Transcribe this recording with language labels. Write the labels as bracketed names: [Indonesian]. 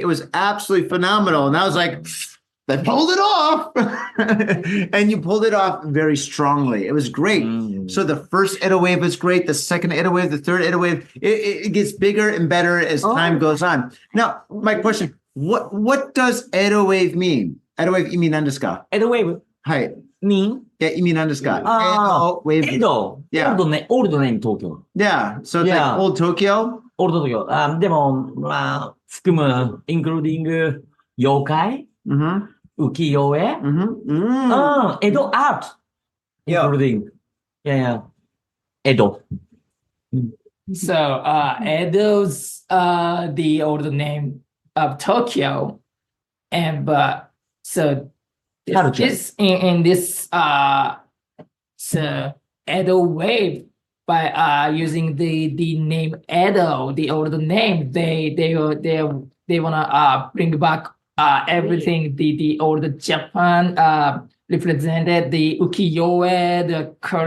[English] It was absolutely phenomenal. And I was like, they pulled it off. And you pulled it off very strongly. It was great. So the first Edo Wave was great. The second Edo Wave, the third Edo Wave, it gets bigger and better as time goes on. Now, my question, what does Edo Wave mean? [Japanese] Edo Wave 意味何ですか? [English] Edo Wave? [Japanese] はい。 [English] mean? [Japanese] いや、意味何ですか? [English] Edo Wave. Edo. Yeah. Old name Tokyo. Yeah. So it's like old Tokyo? Old Tokyo. [Japanese] でも、まあ、含む、including 妖怪 浮世絵 Edo art. [English] Including. Yeah. Edo. So, Edo's the old name of Tokyo, so this in this so Edo Wave by using the name Edo, the old name, they wanna bring back everything the old Japan represented, the ukiyo-e, the culture.